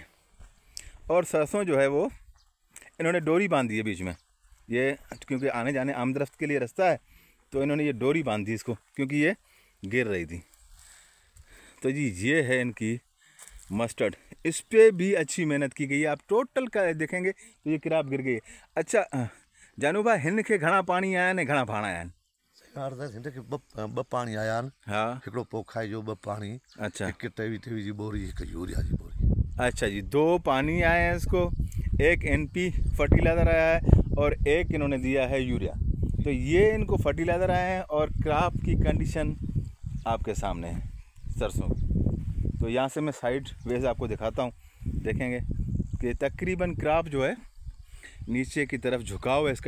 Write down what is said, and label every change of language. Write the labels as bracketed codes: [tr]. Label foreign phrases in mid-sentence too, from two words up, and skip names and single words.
[ur] اور سرسوں جو ہے وہ انہوں نے ڈوری باندھی ہے بیچ میں، یہ کیونکہ آنے جانے آمدورفت کے لیے راستہ ہے، تو انہوں نے یہ ڈوری باندھی اس کو کیونکہ یہ گر رہی تھی. تو جی یہ ہے ان کی مسٹرڈ، اس پر بھی اچھی محنت کی گئی ہے. آپ ٹوٹل کا دیکھیں گے تو یہ کراپ گر گئی ہے. اچھا جانو بھائی, [sd] हिन खे घणा पानी आया ने घणा भाण आया? ॿ पाणी आया आहिनि। हाँ, हिकिड़ो पोखाई जो, 2 पाणी, अच्छा, हिकु टेवी जी बोरी, हिकु यूरिया जी बोरी। [ur] اچھا جی، 2 پانی آئے ہیں اس کو، 1 NP فرٹیلائزر آیا ہے اور 1 انہوں نے دیا ہے یوریا. تو یہ ان کو فرٹیلائزر آئے ہیں اور کراپ کی کنڈیشن آپ کے سامنے ہے سرسوں کی. تو یہاں سے میں [en] sideways [ur] آپ کو دکھاتا ہوں، دیکھیں گے کہ تقریباً کراپ جو ہے نیچے کی طرف جھکاؤ ہے اس کا.